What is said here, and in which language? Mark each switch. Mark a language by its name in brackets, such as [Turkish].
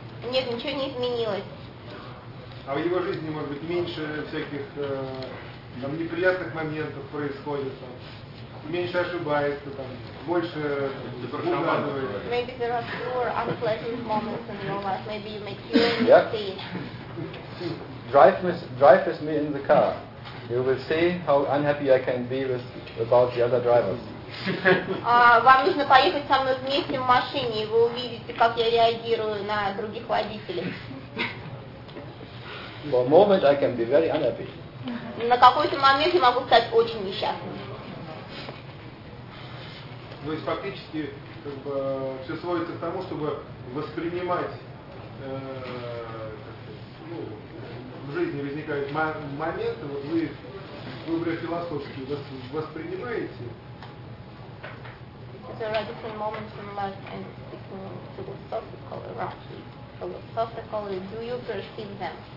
[Russian] Нет, ничего не изменилось. А в его жизни, может быть, меньше всяких там, неприятных моментов происходит, там, меньше ошибается, там, больше угадывает. [English] Maybe there are fewer unpleasant moments in your life. Maybe you make fewer mistakes. Yep. Drive me in the car. You will see how unhappy I can be about the other drivers. [Russian] Вам нужно поехать со мной вместе в машине, и вы увидите, как я реагирую на других водителей. [English] For a moment, I can be very unhappy. [Russian] На какой-то момент я могу стать очень несчастным. То есть фактически как бы все сводится к тому, чтобы воспринимать в жизни возникают моменты. Вот вы выбрали философский, воспринимаете. [English] There are different moments in life, and speaking philosophically, do you perceive them?